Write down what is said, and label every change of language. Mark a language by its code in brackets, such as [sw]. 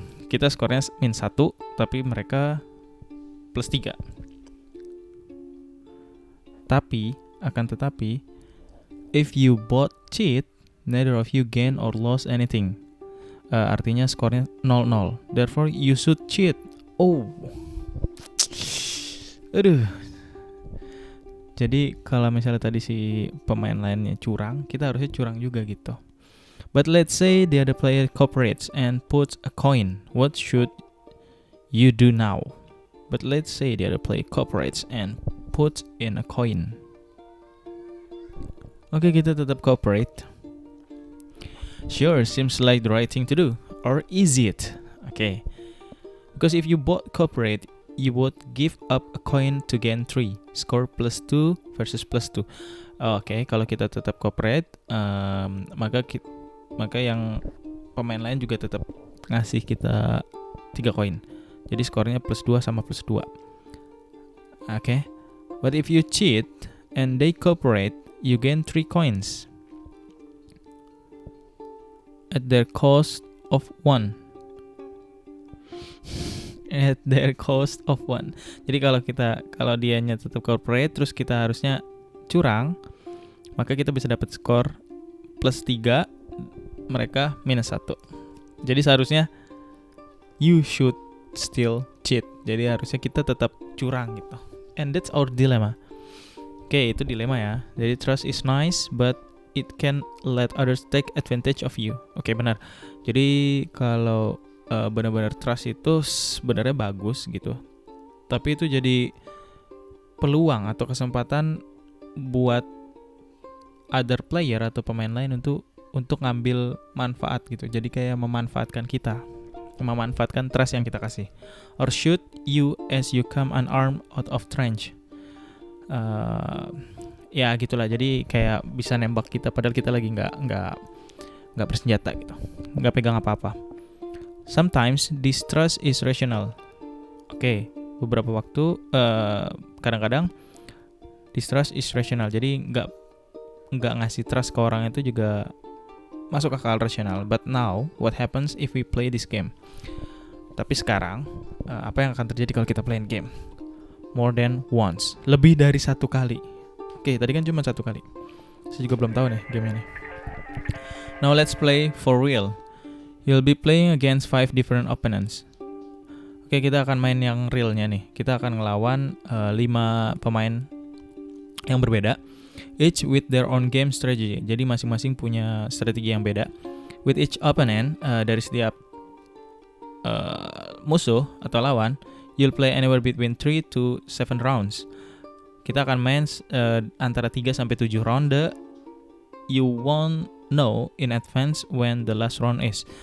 [id] Kita skornya -1, tapi mereka +3. Akan tetapi, [en] if you both cheat, neither of you gain or lost anything. [id] Artinya skornya 0-0. [en] Therefore, you should cheat. [id] Aduh. Jadi kalau misalnya tadi si pemain lainnya curang, kita harusnya curang juga gitu. [en] But let's say the other player cooperates and puts a coin. What should you do now? But let's say the other player cooperates and puts in a coin. [id] Oke, kita tetap [en] cooperate. Sure, seems like the right thing to do. or is it? Okay. Because if you both cooperate, you would give up a coin to gain 3. Score +2 versus +2. [id] Oke, kalau kita tetap cooperate, maka yang pemain lain juga tetap ngasih kita 3 koin. Jadi skornya +2 sama +2. Oke. [en] But if you cheat and they cooperate, you gain 3 coins at their cost of 1. At their cost of 1. [id] Jadi kalau dianya tetap cooperate terus kita harusnya curang, maka kita bisa dapat skor +3, mereka -1. Jadi seharusnya [en] you should still cheat. [id] Jadi harusnya kita tetap curang gitu. [en] And that's our dilemma. [id] Oke, itu dilema ya. [en] Jadi trust is nice but it can let others take advantage of you. [id] Oke, benar. Jadi kalau benar-benar trust itu sebenarnya bagus gitu. Tapi itu jadi peluang atau kesempatan buat [en] other player [id] atau pemain lain untuk ngambil manfaat gitu. Jadi kayak memanfaatkan kita, memanfaatkan trust yang kita kasih. [en] Or shoot you as you come unarmed out of trench. [id] Ya gitulah. Jadi kayak bisa nembak kita padahal kita lagi nggak bersenjata gitu, nggak pegang apa-apa. [en] Sometimes distrust is rational. [id] Oke, beberapa waktu kadang-kadang [en] distrust is rational. [id] Jadi nggak ngasih trust ke orang itu juga masuk akal rasional. [en] But now, what happens if we play this game? [id] Tapi sekarang, apa yang akan terjadi kalau kita [en] playing game? More than once, [id] lebih dari 1 kali. Oke, tadi kan cuma 1 kali. Saya juga belum tahu nih game ini. [en] Now let's play for real. You'll be playing against 5 different opponents. [id] Oke, kita akan main yang realnya nih. Kita akan ngelawan 5 pemain yang berbeda, [en] each with their own game strategy. [id] Jadi masing-masing punya strategi yang beda. [en] With each opponent, [id] dari setiap musuh atau lawan, [en] you'll play anywhere between 3 to 7 rounds. [id] Kita akan main antara 3 sampai 7 ronde. [en] You won't know in advance when the last round is.